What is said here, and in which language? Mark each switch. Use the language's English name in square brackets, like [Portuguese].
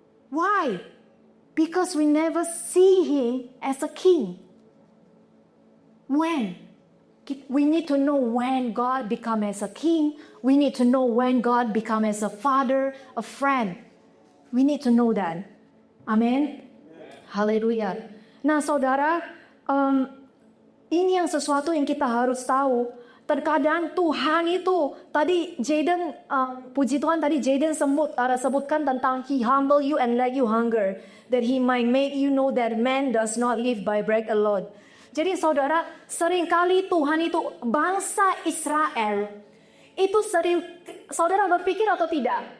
[English] Why? Because we never see him as a king. When? We need to know when God become as a king. We need to know when God become as a father, a friend. We need to know that. Amin. Haleluya. [Indonesian] Nah saudara, ini yang sesuatu yang kita harus tahu. Terkadang Tuhan itu, tadi Jaden, puji Tuhan tadi Jaden sebutkan tentang [English] He humble you and let you hunger. That He might make you know that man does not live by bread alone. [Indonesian] Jadi saudara, seringkali Tuhan itu bangsa Israel. Itu sering, saudara berpikir atau tidak?